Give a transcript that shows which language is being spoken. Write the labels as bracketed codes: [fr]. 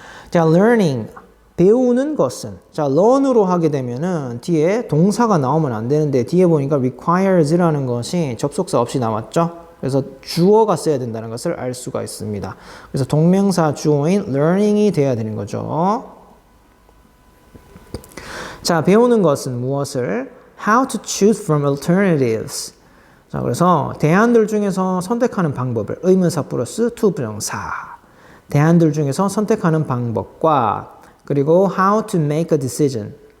[ko] 자, learning, 배우는 것은. 자, learn으로 하게 되면은 뒤에 동사가 나오면 안 되는데 뒤에 보니까 requires라는 것이 접속사 없이 나왔죠. 그래서 주어가 써야 된다는 것을 알 수가 있습니다. 그래서 동명사 주어인 learning이 돼야 되는 거죠. 자, 배우는 것은 무엇을? [en] How to choose from alternatives. [ko] 자, 그래서 대안들 중에서 선택하는 방법을 의문사 플러스 to 부정사. 대안들 중에서 선택하는 방법과 그리고 [en] how to make a decision.